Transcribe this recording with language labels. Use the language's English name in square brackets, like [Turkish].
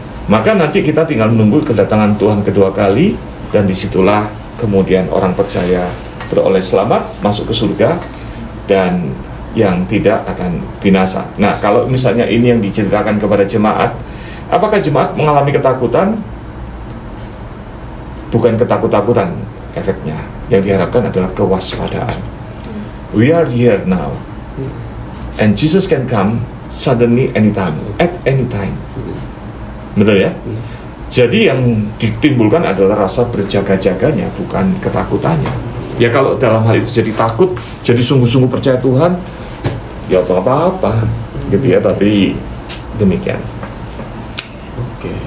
[Indonesian] Maka nanti kita tinggal menunggu kedatangan Tuhan kedua kali, dan disitulah kemudian orang percaya beroleh selamat, masuk ke surga, dan yang tidak akan binasa. Nah, kalau misalnya ini yang diceritakan kepada jemaat, apakah jemaat mengalami ketakutan? Bukan ketakutan efeknya. Yang diharapkan adalah kewaspadaan. [English] We are here now, and Jesus can come suddenly anytime, at any time. [Indonesian] Betul ya? Jadi yang ditimbulkan adalah rasa berjaga-jaganya, bukan ketakutannya. Ya kalau dalam hal itu jadi takut, jadi sungguh-sungguh percaya Tuhan, ya apa-apa gitu ya, tapi demikian. Oke.